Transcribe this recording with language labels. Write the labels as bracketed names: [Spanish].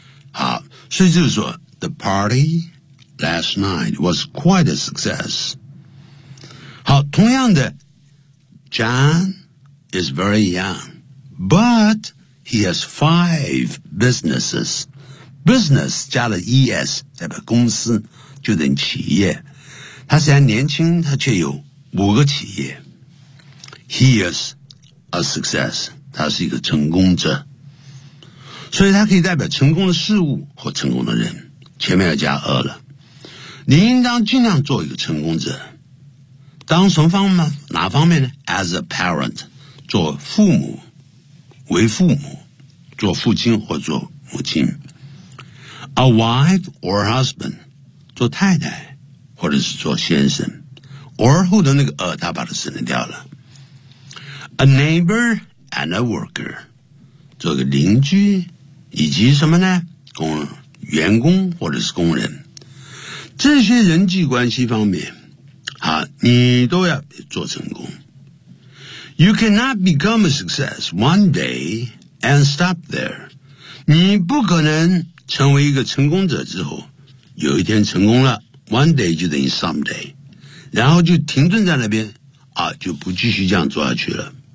[Chinese] 好，所以就是说 [English] The party last night was quite a success。 [Chinese] 好，同样的 [English] John is very young but he has 5 businesses。 [Chinese] business 加了 ES 代表公司，就等于企业。他虽然年轻，他却有5企业。 [English] He is a success， [Chinese] 他是一个成功者，所以它可以代表成功的事物或成功的人，前面要加 a 了。你应当尽量做一个成功者，当什么方面？哪方面呢？ [English] As a parent， [Chinese] 做父母，为父母，做父亲或做母亲。 [English] A wife or husband， [Chinese] 做太太或者是做先生。 or 后的那个 a 他把它省掉了。 [English] A neighbor and a worker， [Chinese] 做个邻居以及什么呢？员工或者是工人，这些人际关系方面，啊，你都要做成功。 [English] You cannot become a success one day and stop there。 [Chinese] 你不可能成为一个成功者之后，有一天成功了 ，one day 就等于 someday， 然后就停顿在那边，啊，就不继续这样做下去了。